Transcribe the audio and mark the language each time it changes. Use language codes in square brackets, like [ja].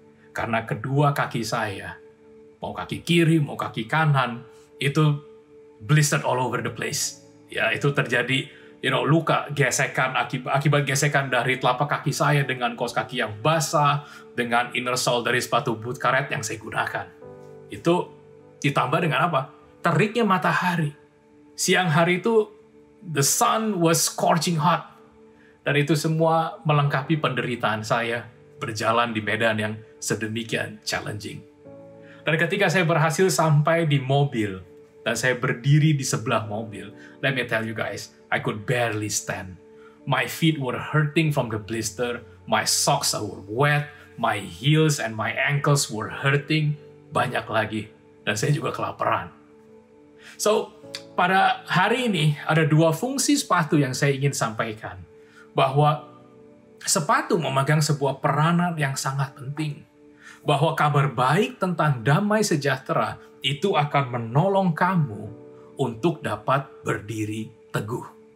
[id] Karena kedua kaki saya, mau kaki kiri, mau kaki kanan, itu [en] blistered all over the place. [id] Ya, itu terjadi luka, gesekan akibat gesekan dari telapak kaki saya dengan kaos kaki yang basah, dengan inner sole dari sepatu boot karet yang saya gunakan. Itu ditambah dengan apa? Teriknya matahari. Siang hari itu [en] the sun was scorching hot. [id] Dan itu semua melengkapi penderitaan saya berjalan di medan yang sedemikian challenging. Dan ketika saya berhasil sampai di mobil, dan saya berdiri di sebelah mobil, [en] let me tell you guys, I could barely stand. My feet were hurting from the blister, my socks were wet, my heels and my ankles were hurting, [id] banyak lagi, dan saya juga kelaparan. So, pada hari ini ada dua fungsi sepatu yang saya ingin sampaikan. Bahwa sepatu memegang sebuah peranan yang sangat penting. Bahwa kabar baik tentang damai sejahtera itu akan menolong kamu untuk dapat berdiri teguh.